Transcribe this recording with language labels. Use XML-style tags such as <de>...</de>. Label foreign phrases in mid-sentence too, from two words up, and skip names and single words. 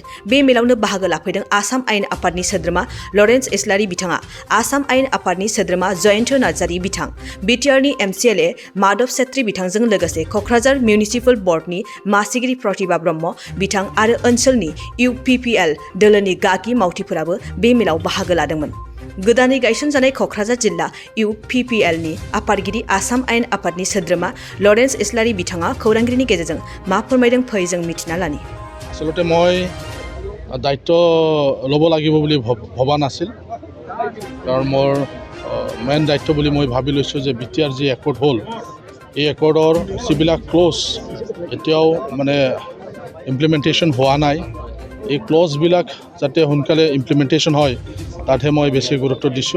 <brx>बे मेलावनो बाहागो लाफैदों आसाम आयेन आफादनि सोद्रोमा लरेन्स इस्लारि बिथाङा, आसाम आयेन आफादनि सोद्रोमा जयन्त नार्जारि बिथां, बिटिआरनि MCLA माधव सेत्री बिथांजों लोगोसे क'क्राझार मिउनिसिपेल बर्डनि मासिगिरि प्रतिभा ब्रह्म बिथां आरो ओनसोलनि UPPL दोलोनि गागि मावथिफोराबो बे मेलाव बाहागो लादोंमोन। गोदानै गायसनजानाय क'क्राझार जिल्ला UPPL नि आफादगिरि आसाम आयेन आफादनि सोद्रोमा लरेन्स इस्लारि बिथाङा खौरांगिरिनि गेजेरजों मा फोरमायदों फै जों मिथिना लानि।</brx> <as>आसलते মই दायित्व ল'ব লাগিব বুলি ভবা নাছিল, কাৰণ মোৰ মেইন দায়িত্ব বুলি মই ভাবি লৈছোঁ যে BTR যি একৰ্ড হ'ল এই একৰ্ডৰ যিবিলাক ক্লজ এতিয়াও মানে ইমপ্লিমেণ্টেশ্যন হোৱা নাই, এই ক্লজবিলাক যাতে সোনকালে ইমপ্লিমেণ্টেশ্যন হয় তাতহে মই বেছি গুৰুত্ব দিছোঁ।</as>